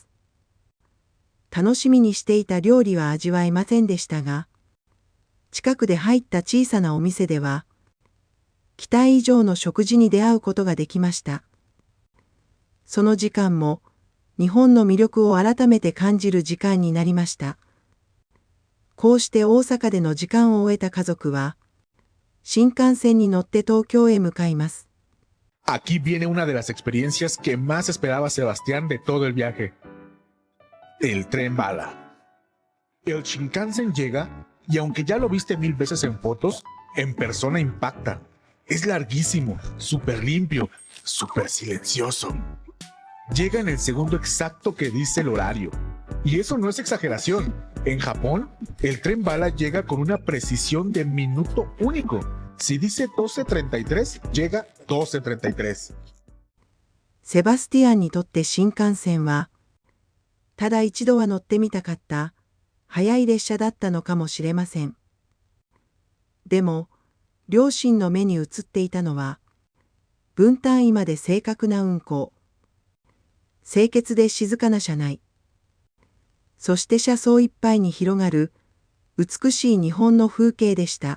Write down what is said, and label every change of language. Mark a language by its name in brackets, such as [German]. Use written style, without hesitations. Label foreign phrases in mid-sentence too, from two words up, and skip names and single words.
[Japanese] 楽しみにしていた料理は味わえませんでしたが、近くで入った小さなお店では、期待以上の食事に出会うことができました。その時間も、日本の魅力を改めて感じる時間になりました。こうして大阪での時間を終えた家族は、新幹線に乗って東京へ向かいます。 [Spanish] Aquí viene una de las experiencias que más esperaba Sebastián de todo el viaje. El tren bala. El Shinkansen llega y aunque ya lo viste 1000 veces en fotos, en persona impacta. Es larguísimo, súper limpio, súper silencioso. Llega en el segundo exacto que dice el horario. Y eso no es exageración. En Japón, el tren bala llega con una precisión de minuto único. Si dice 12:33, llega 12:33. [Japanese] セバスティアンにとって新幹線は、ただ一度は乗ってみたかった早い列車だったのかもしれません。でも、両親の目に映っていたのは、分単位まで正確な運行、清潔で静かな車内、そして車窓いっぱいに広がる美しい日本の風景でした。